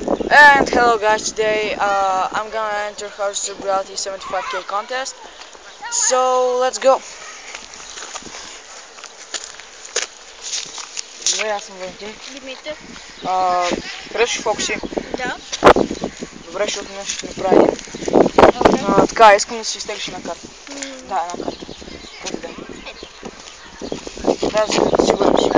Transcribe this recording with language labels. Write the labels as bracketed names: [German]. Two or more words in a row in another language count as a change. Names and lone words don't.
[English] And hello guys, today I'm gonna enter Harvester Reality 75k contest. So let's go. [Bulgarian] Добре, аз съм Валентин. Димитър. Харесваш Фокси? Да. Добре, защото днес ще направим. Така, искам да си изтеглиш една карта. Да, една карта. Къде да? Да, сигурен си.